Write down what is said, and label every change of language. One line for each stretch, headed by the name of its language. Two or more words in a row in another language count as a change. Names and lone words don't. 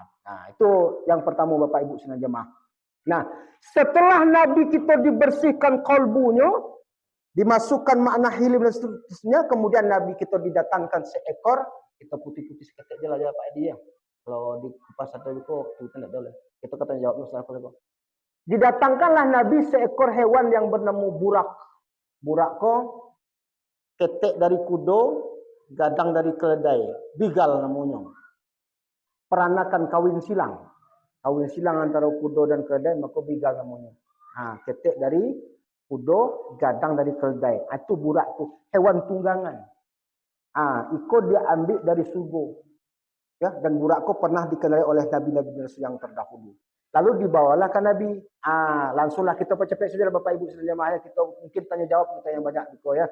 Indonesian: Itu yang pertama Bapak Ibu sekalian jemaah. Nah, setelah Nabi kita dibersihkan kolbunya, dimasukkan makna hilim dan seterusnya, kemudian Nabi kita didatangkan seekor, kita putih-putih seketik je lah Pak Edi ya. Kalau di kupas atau itu kita tidak boleh. Kita kata jawab masalah apa? Didatangkanlah Nabi seekor hewan yang bernama burak.
Minangkabau: Burak ko ketek dari kudo, gadang dari keledai, bigal namanya.
Indonesian: Peranakan kawin silang. Kawin silang antara kudo dan keledai, maka bigal namanya.
Minangkabau: Ketek dari kudo, gadang dari keledai. Itu burak tu,
Indonesian: hewan tunggangan. Ikut dia ambil dari surga. Ya, dan burak ko pernah dikenali oleh nabi-nabi yang terdahulu. Lalu dibawalah ke Nabi. Langsunglah kita percepat saja Bapak Ibu sekalian. Kita mungkin tanya jawab kita yang banyak gitu ya.